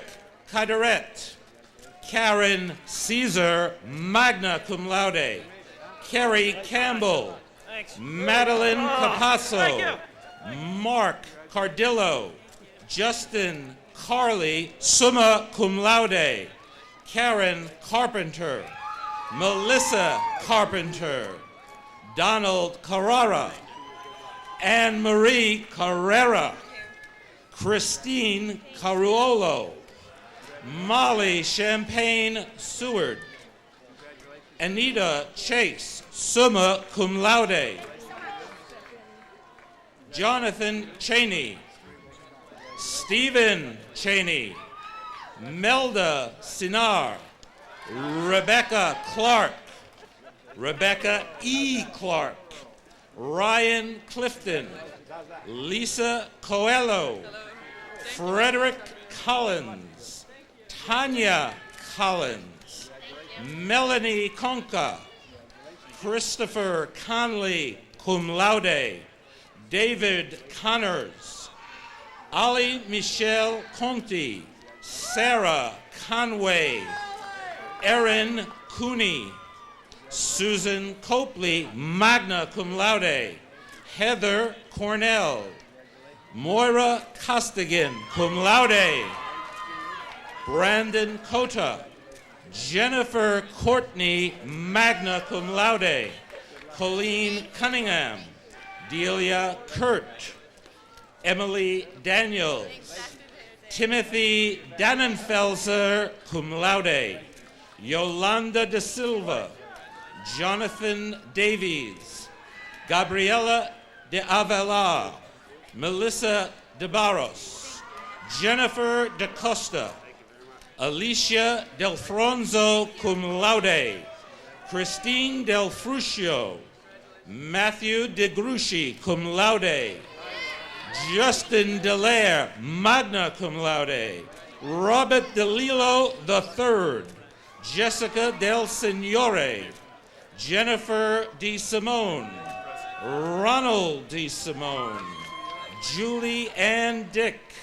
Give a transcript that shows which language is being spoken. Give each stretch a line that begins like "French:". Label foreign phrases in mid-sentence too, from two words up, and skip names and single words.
English: Caderet, Karen Caesar,
Latin: magna cum laude,
English: Kerry Campbell, Madeline Capasso, Mark Cardillo, Justin Carley,
Latin: summa cum laude,
English: Karen Carpenter, Melissa Carpenter, Donald Carrara, Anne Marie Carrera, Christine Caruolo, Molly Champagne Seward, Anita Chase,
Latin: summa cum laude,
English: Jonathan Cheney, Stephen Cheney, Melda Sinar, Rebecca Clark, Rebecca E. Clark, Ryan Clifton, Lisa Coelho, Frederick Collins, Tanya Collins, Melanie Conca, Christopher Conley,
Latin: cum laude,
English: David Connors, Ali Michelle Conti, Sarah Conway, Erin Cooney, Susan Copley,
Latin: magna cum laude,
English: Heather Cornell, Moira Costigan,
Latin: cum laude,
English: Brandon Cota, Jennifer Courtney,
Latin: magna cum laude,
English: Colleen Cunningham, Delia Kurt, Emily Daniels, Timothy Dannenfelser,
Latin: cum laude,
English: Yolanda De Silva, Jonathan Davies, Gabriela de Avila, Melissa De Barros, Jennifer De Costa, Alicia Del Fronzo,
Latin: cum laude,
English: Christine Del Fruscio, Matthew De Grucci,
Latin: cum laude,
English: Justin Delaire,
Latin: magna cum laude,
English: Robert DeLillo III, Jessica Del Signore, Jennifer De Simone, Ronald De Simone, Julie Ann Dick,